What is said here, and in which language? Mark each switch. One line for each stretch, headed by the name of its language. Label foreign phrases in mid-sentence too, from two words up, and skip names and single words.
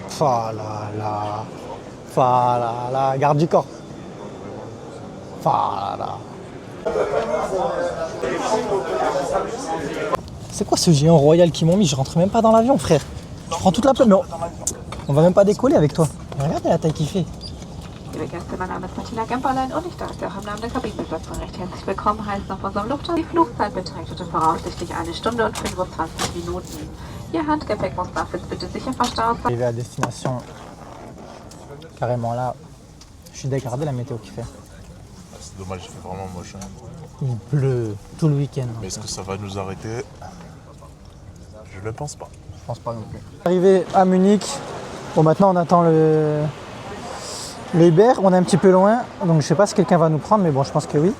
French: Fa la la. Fa la la. Garde du corps. Fa la la. C'est quoi ce géant royal qu'ils m'ont mis? Je rentre même pas dans l'avion frère. Je prends toute la place. Mais on va même pas décoller avec toi. Mais regardez la taille qu'il fait.
German: Liebe Gäste, mein Name ist Martina Gemperlein und ich darf Sie auch im Namen der Kabinenbesatzung recht herzlich willkommen heißen auf unserem Lufthansa. Die Flugzeit beträgt heute voraussichtlich 1 Stunde und 25 Minuten. Ihr Handgepäck muss dafür bitte sicher verstaut sein.
French: Arrivé à destination, carrément là, je suis dégradé la météo qu'il fait. C'est dommage, il fait vraiment moche. Hein. Il pleut tout le week-end. Mais est-ce que ça va nous arrêter? Je ne pense pas. Je pense pas non plus. Arrivé à Munich, bon maintenant on attend le Uber, on est un petit peu loin, donc je sais pas si quelqu'un va nous prendre, mais bon, je pense que oui.